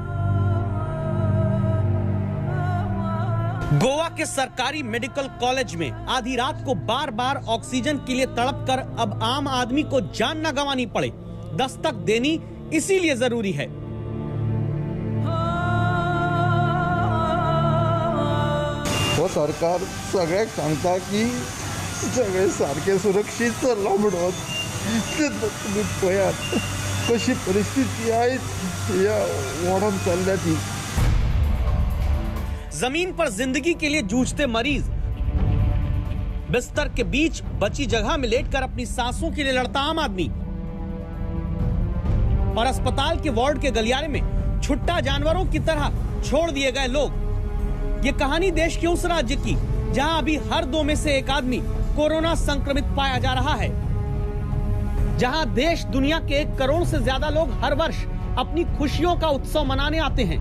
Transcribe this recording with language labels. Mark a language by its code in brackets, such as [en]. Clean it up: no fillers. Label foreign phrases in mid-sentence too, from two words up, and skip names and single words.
[hi] गोवा के सरकारी मेडिकल कॉलेज में आधी रात को बार बार ऑक्सीजन के लिए तड़पकर अब आम आदमी को जान न गंवानी पड़े, दस्तक देनी इसीलिए जरूरी है। [kok] हो सरकार सगळ्याक सांगता की सगळे सारखे सुरक्षीत चल्ला म्हणून, तुम्ही पळयात कशी परिस्थिती आयज ह्या वाढत चल्ल्या ती। [hi] जमीन पर जिंदगी के लिए जूझते मरीज, बिस्तर के बीच बची जगह में लेटकर अपनी सांसों के लिए लड़ता आम आदमी, और अस्पताल के वार्ड के गलियारे में छुट्टा जानवरों की तरह छोड़ दिए गए लोग। ये कहानी देश के उस राज्य की जहां अभी हर 2 में से 1 आदमी कोरोना संक्रमित पाया जा रहा है, जहां देश दुनिया के 1 करोड़ से ज्यादा लोग हर वर्ष अपनी खुशियों का उत्सव मनाने आते हैं।